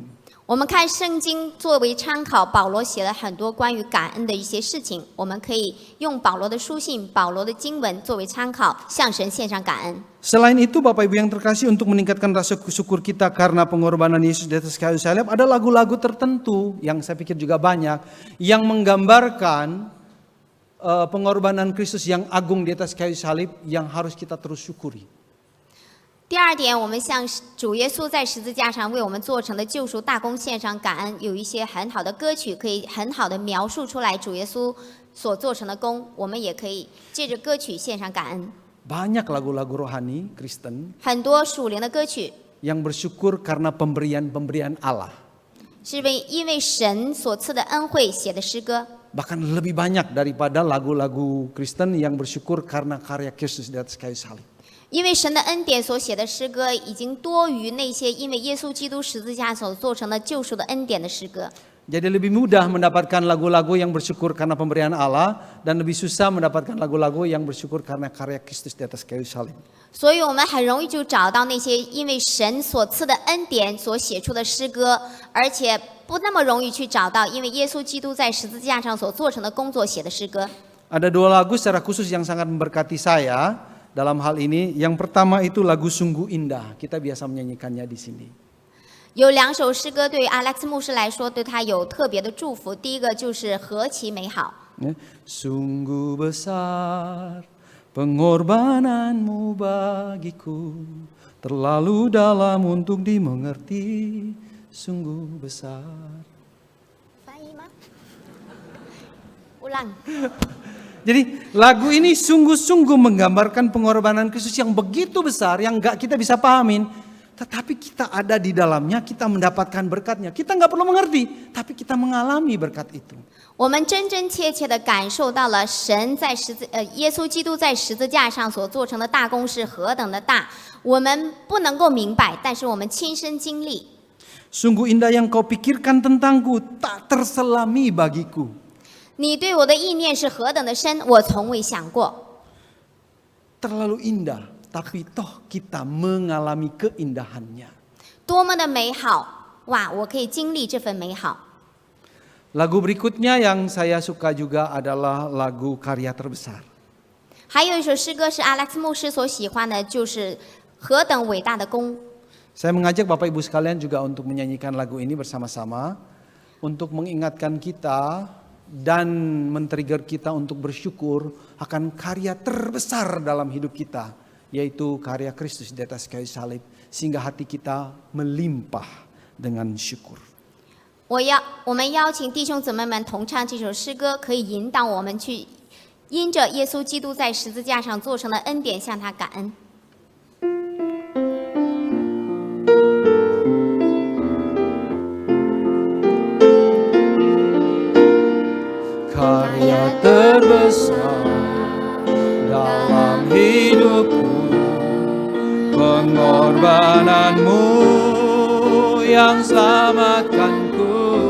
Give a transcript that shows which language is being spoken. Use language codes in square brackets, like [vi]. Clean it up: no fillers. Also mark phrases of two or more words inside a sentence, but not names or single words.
[zh] 我们看圣经作为参考，保罗写了很多关于感恩的一些事情，我们可以用保罗的书信、保罗的经文作为参考，向神献上感恩。 [id] Selain itu Bapak Ibu yang terkasih, untuk meningkatkan rasa syukur kita karena pengorbanan Yesus di atas kayu salib, ada lagu-lagu tertentu yang saya pikir juga banyak yang menggambarkan pengorbanan Kristus yang agung di atas kayu salib yang harus kita terus syukuri. [zh] 第二点，我们向主耶稣在十字架上为我们做成的救赎大功献上感恩。有一些很好的歌曲可以很好的描述出来主耶稣所做成的功，我们也可以借着歌曲献上感恩。 [id] Banyak lagu-lagu rohani Kristen [zh] 很多属灵的歌曲 [id] yang bersyukur karena pemberian-pemberian Allah. [zh] 是因为神所赐的恩惠写的诗歌， [id] Bahkan lebih banyak daripada lagu-lagu Kristen yang bersyukur karena karya Kristus di atas kayu salib. [zh] 因为神的恩典所写的诗歌已经多于那些因为耶稣基督十字架所做成的救赎的恩典的诗歌。 [id] Jadi lebih mudah mendapatkan lagu-lagu yang bersyukur karena pemberian Allah dan lebih susah mendapatkan lagu-lagu yang bersyukur karena karya Kristus di atas kayu salib. [zh] 所以我们很容易就找到那些因为神所赐的恩典所写出的诗歌，而且不那么容易去找到因为耶稣基督在十字架上所做成的工作写的诗歌。 [id] Ada dua lagu secara khusus yang sangat memberkati saya dalam hal ini. Yang pertama itu lagu Sungguh Indah. Kita biasa menyanyikannya di sini. [zh] 有2首诗歌对于 Alex 牧师来说，对他有特别的祝福。第一个就是何其美好。 [id] Sungguh besar pengorbananmu bagiku, terlalu dalam untuk dimengerti, sungguh besar. [zh] 翻译吗？ulang. [id] Jadi lagu ini sungguh-sungguh menggambarkan pengorbanan Kristus yang begitu besar, yang gak kita bisa pahamin. Tetapi kita ada di dalamnya, kita mendapatkan berkatnya. Kita gak perlu mengerti, tapi kita mengalami berkat itu. [zh] 我们真真切切地感受到了神在耶稣基督在十字架上所做成的大功是何等的大，我们不能够明白，但是我们亲身经历。 [id] Sungguh indah yang kau pikirkan tentangku, tak terselami bagiku. [zh] 你对我的意念是何等的深，我从未想过。 [id] Terlalu indah, tapi toh kita mengalami keindahannya. [zh] 多么的美好，哇！我可以经历这份美好。 [id] Lagu berikutnya yang saya suka juga adalah lagu Karya Terbesar. [zh] 还有一首诗歌是 Alex 牧师所喜欢的，就是何等伟大的功。 [id] Saya mengajak Bapak Ibu sekalian juga untuk menyanyikan lagu ini bersama-sama, untuk mengingatkan kita dan men-trigger kita untuk bersyukur akan karya terbesar dalam hidup kita, yaitu karya Kristus di atas kayu salib, sehingga hati kita melimpah dengan syukur. [zh] 我们邀请弟兄姊妹们同唱这首诗歌，可以引导我们去因着耶稣基督在十字架上做成的恩典向他感恩。 [id] Karya terbesar dalam hidupku, pengorbananmu yang selamatkanku.